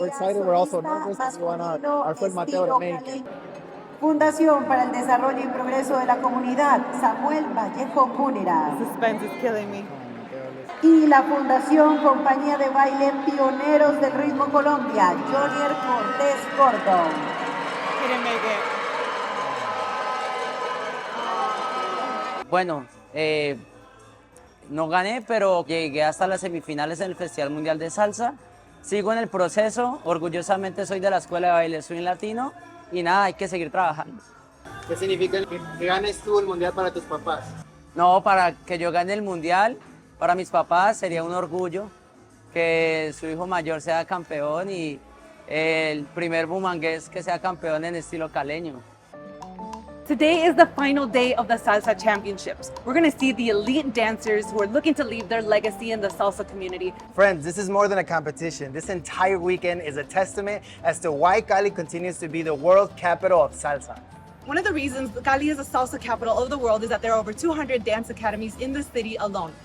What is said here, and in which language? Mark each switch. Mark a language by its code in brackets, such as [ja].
[en] We're excited, we're also nervous because we want our friend Mateo to make it. [es] Fundación para el Desarrollo y Progreso de la Comunidad, Samuel Vallejo Múnera. [en] Suspense is killing me. [es] Y la Fundación Compañía de Baile Pioneros del Ritmo Colombia, Jhon Cortés Gordon. [en] He didn't make it. [es] Bueno, no gané, pero llegué hasta las semifinales en el Festival Mundial de Salsa. Sigo en el proceso, orgullosamente soy de la Escuela de Baile Swing Latino y nada, hay que seguir trabajando. ¿Qué significa que ganes tú el Mundial para tus papás? No, para que yo gane el Mundial, para mis papás sería un orgullo que su hijo mayor sea campeón y el primer bumangués que sea campeón en estilo caleño. [en] Today is the final day of the Salsa Championships. We're going to see the elite dancers who are looking to leave their legacy in the salsa community. Friends, this is more than a competition. This entire weekend is a testament as to why Cali continues to be the world capital of salsa. One of the reasons Cali is a salsa capital of the world is that there are over 200 dance academies in the city alone.